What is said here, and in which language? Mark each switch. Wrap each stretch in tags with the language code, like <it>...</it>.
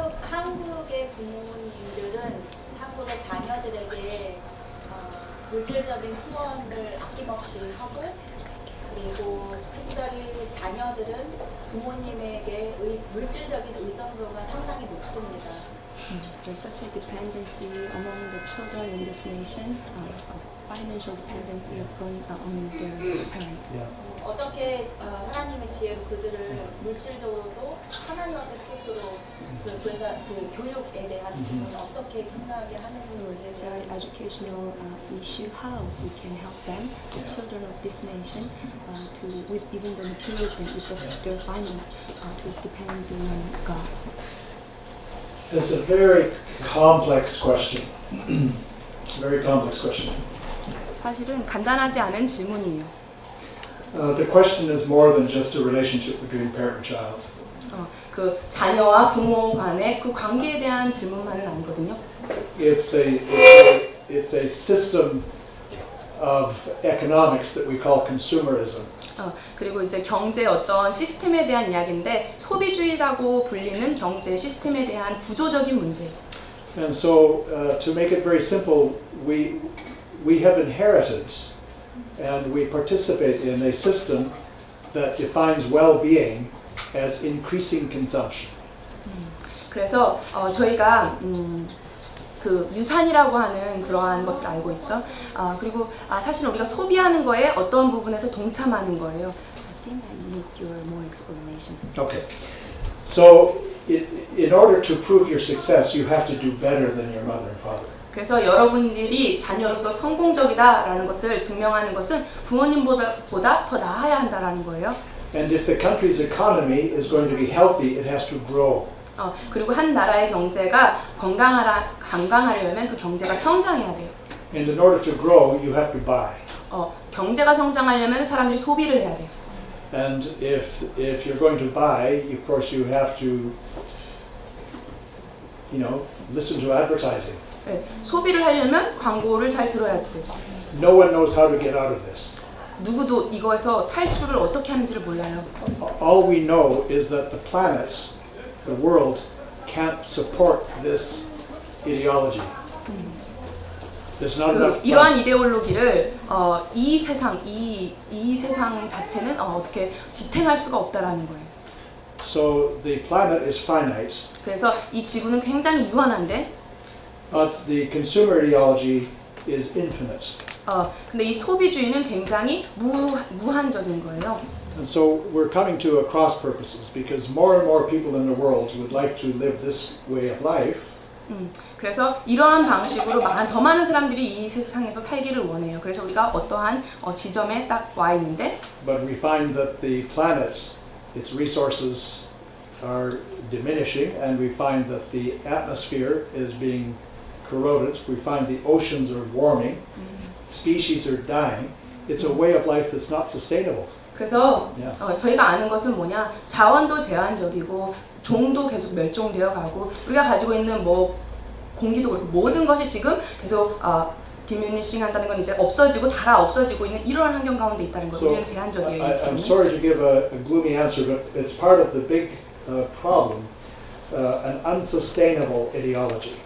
<ko>한국의 부모님들은 한국의 자녀들에게 물질적인 후원을 아낌없이 하고 그리고 특별히 자녀들은 부모님에게 물질적인 의존도가 상당히 높습니다.</ko> <en>There's such a dependency among the children in this nation of financial dependency on their parents. Yeah.</en> <ko>어떻게 하나님의 지혜로 그들을 물질적으로도 하나님 앞에 스스로 그래서 그 교육에 대한 부분을 어떻게 힘나게 하는지에</ko> <en>It's a very educational issue. How we can help them, the children of this nation, to with even the material things, with their finance, to depend on God. It's a very complex question. Very complex question.</en> <ko>사실은 간단하지 않은 질문이에요.</ko> <en>The question is more than just a relationship between parent and child.</en> <ko>그 자녀와 부모 간의 그 관계에 대한 질문만은 아니거든요.</ko> <en>It's a system of economics that we call consumerism.</en> <ko>그리고 이제 경제의 어떤 시스템에 대한 이야기인데 소비주의라고 불리는 경제 시스템에 대한 구조적인 문제.</ko> <en>And so, to make it very simple, we have inherited and we participate in a system that defines well-being as increasing consumption.</en> <ko>그래서 저희가 그 유산이라고 하는 그러한 것을 알고 있죠. 그리고 사실 우리가 소비하는 거에 어떤 부분에서 동참하는 거예요.</ko> <en>I think I need your more explanation. Okay. So, in order to prove your success, you have to do better than your mother and father.</en> <ko>그래서 여러분들이 자녀로서 성공적이다라는 것을 증명하는 것은 부모님보다 더 나아야 한다라는 거예요.</ko> <en>And if the country's economy is going to be healthy, it has to grow.</en> <ko>그리고 한 나라의 경제가 건강하려면 그 경제가 성장해야 돼요.</ko> <en>And in order to grow, you have to buy.</en> <ko>경제가 성장하려면 사람들이 소비를 해야 돼요.</ko> <en>And if you're going to buy, of course you have to, listen to advertising.</en> <ko>네, 소비를 하려면 광고를 잘 들어야지 되죠.</ko> <en>No one knows how to get out of this.</en> <ko>누구도 이거에서 탈출을 어떻게 하는지를 몰라요.</ko> <en>All we know is that the planet, the world, can't support this ideology. There's not enough.</en> <ko>이러한 이데올로기를 이 세상 자체는 어떻게 지탱할 수가 없다라는 거예요.</ko> <en>So the planet is finite,</en> <ko>그래서 이 지구는 굉장히 유한한데,</ko> <en>but the consumer ideology is infinite.</en> <ko>근데 이 소비주의는 굉장히 무한적인 거예요.</ko> <en>And so we're coming to a cross purposes because more and more people in the world would like to live this way of life.</en> <ko>그래서 이러한 방식으로 더 많은 사람들이 이 세상에서 살기를 원해요. 그래서 우리가 어떠한 지점에 딱 와 있는데,</ko> <en>But we find that the planet, its resources are diminishing, and we find that the atmosphere is being corroded. We find the oceans are warming, species are dying. It's a way of life that's not sustainable.</en> <ko>그래서</ko> <en>Yeah.</en> <ko>저희가 아는 것은 뭐냐, 자원도 제한적이고 종도 계속 멸종되어 가고 우리가 가지고 있는 뭐 공기도 그렇고 모든 것이 지금 계속 디미니싱 한다는 건 이제 없어지고 달아 없어지고 있는 이러한 환경 가운데 있다는 거예요. 우리는 제한적이에요.</ko> <en>I'm sorry to give a gloomy answer, but it's part of the big problem, an unsustainable ideology.</en>